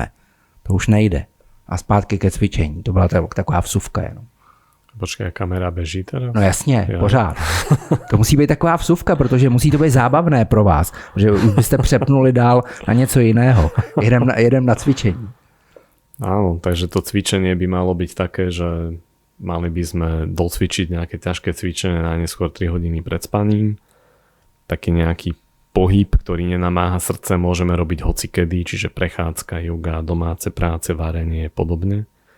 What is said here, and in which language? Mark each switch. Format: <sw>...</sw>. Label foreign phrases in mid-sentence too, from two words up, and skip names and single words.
<cs>To už nejde. A zpátky ke cvičení. To byla taková vsuvka jenom. Počkej, kamera beží teda? No jasně, pořád. To musí být taková vsuvka, protože musí to být zábavné pro vás, že už byste přepnuli dál na něco jiného. Jedem na cvičení.</cs> <sk>Áno, takže to cvičenie by malo byť také, že mali by sme docvičiť nejaké ťažké cvičenie najneskôr 3 hodiny pred spaním. Taký nejaký pohyb, ktorý nenamáha srdce, môžeme robiť hocikedy, čiže prechádzka, yoga, domáce práce, varenie, podobne.</sk>